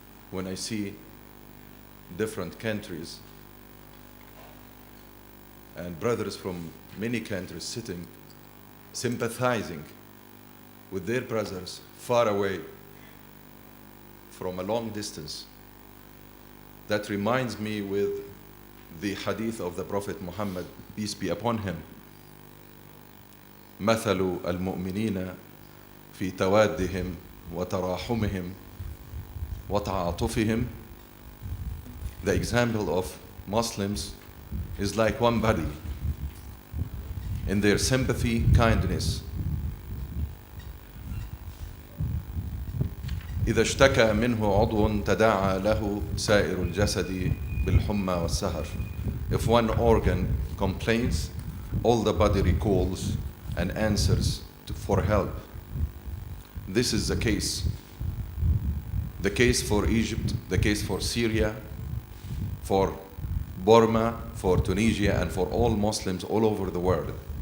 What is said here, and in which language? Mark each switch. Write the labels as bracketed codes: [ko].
[en] When I see different countries and brothers from many countries sitting, sympathizing with their brothers far away from a long distance, that reminds me with the hadith of the Prophet Muhammad, peace be upon him. [ar] مثل المؤمنين في توادهم وتراحمهم وتعاطفهم. [en] The example of Muslims is like one body in their sympathy, kindness. [ar] إذا اشتكى منه عضو تداعى له سائر الجسد بالحمى والسهر. [en] If one organ complains, all the body recalls and answers for help. This is the case. The case for Egypt, the case for Syria, for Burma, for Tunisia, and for all Muslims all over the world.